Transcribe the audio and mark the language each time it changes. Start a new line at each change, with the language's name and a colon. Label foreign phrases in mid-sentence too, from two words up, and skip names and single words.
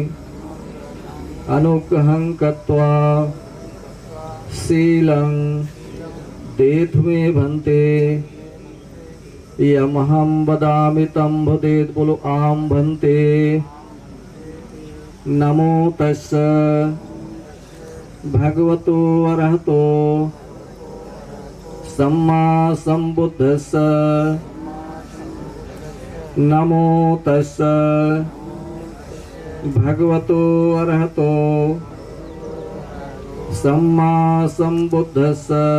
Pali: अनुग्रहं कृत्वा शीलं देतु मे भन्ते। यमहं वदामि तं वदेत्। बोलो आम भन्ते। नमो तस्स भगवतो अरहतो सम्मा संबुद्धस्स। नमो तस्स भगवतो अरहतो सम्मा संबुद्धस्स।